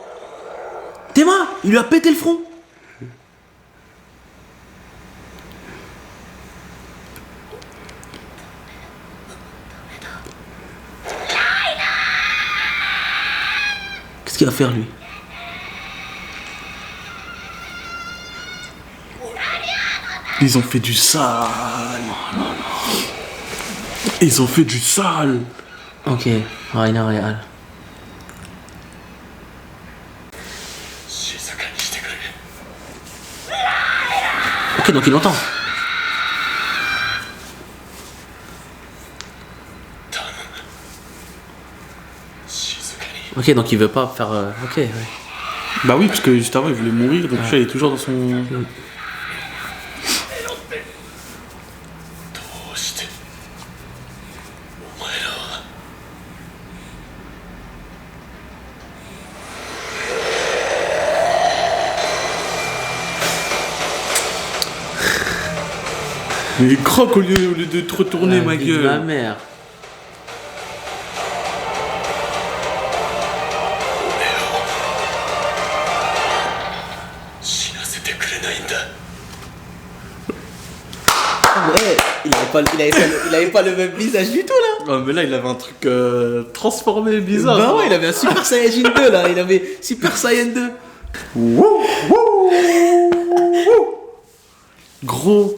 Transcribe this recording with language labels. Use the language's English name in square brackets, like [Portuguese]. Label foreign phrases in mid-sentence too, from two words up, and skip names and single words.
[French] Théma, il lui a pété le front. Qu'est-ce qu'il va faire lui? Ils ont fait du sale. Ils ont fait du sale. Ok, Rainer Real. [Japanese] 静かにしてくれ [French] Ok, donc il entend. [Japanese] 頼む静かに [French] Ok, donc il veut pas faire. Ok, ouais. Bah oui, parce que juste avant il voulait mourir, donc tu vois, il est toujours dans son. [Japanese] どうしてお前らは [French] Mais il croque au lieu de te retourner, ma vie de ma gueule. mère. [Japanese] 死なせてくれないんだ [French] Ah ouais, il avait pas le même visage du tout là. Ah, mais là il avait un truc transformé bizarre. Bah ouais, il avait un Super Saiyajin 2 là, il avait Super Saiyan 2. Wouh, wouh, wouh. Gros.